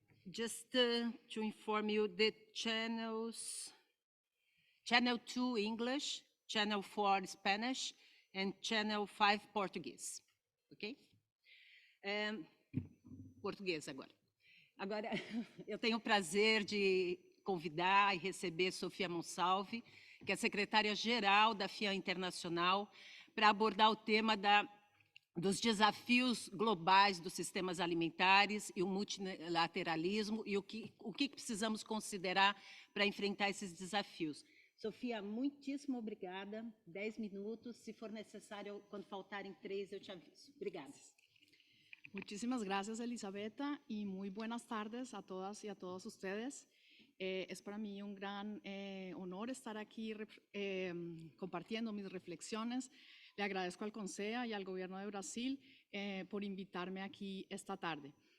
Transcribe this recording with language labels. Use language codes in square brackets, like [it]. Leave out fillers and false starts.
[en] Just to inform you, the channels, Channel 2 English, Channel 4 Spanish, and Channel 5 Português, ok? [pt] Português agora. Agora, eu tenho o prazer de convidar e receber Sofia Monsalve, que é secretária-geral da FIAN Internacional, para abordar o tema dos desafios globais dos sistemas alimentares e o multilateralismo e o que precisamos considerar para enfrentar esses desafios. Sofia, muitíssimo obrigada. 10 minutos, se for necessário, quando faltarem 3, eu te aviso. Obrigada. [es] Muchísimas gracias, Elisabetta, y muy buenas tardes a todas y a todos ustedes. Es para mí un gran honor estar aquí compartiendo mis reflexiones. Le agradezco al Consejo y al Gobierno de Brasil por invitarme aquí esta tarde.